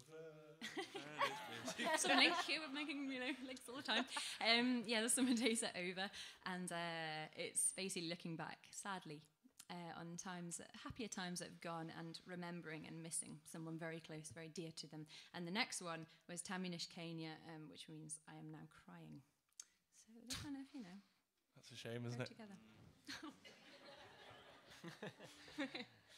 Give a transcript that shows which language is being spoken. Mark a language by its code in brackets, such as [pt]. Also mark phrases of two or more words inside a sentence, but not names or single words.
[en] Sort of link here with making links all the time. Yeah, the summer days are over, and it's basically looking back sadly on happier times that have gone, and remembering and missing someone very close, very dear to them. And the next one was [gv] Ta min nish keayney, [en] which means I am now crying. So they kind of, That's a shame, isn't it? Together.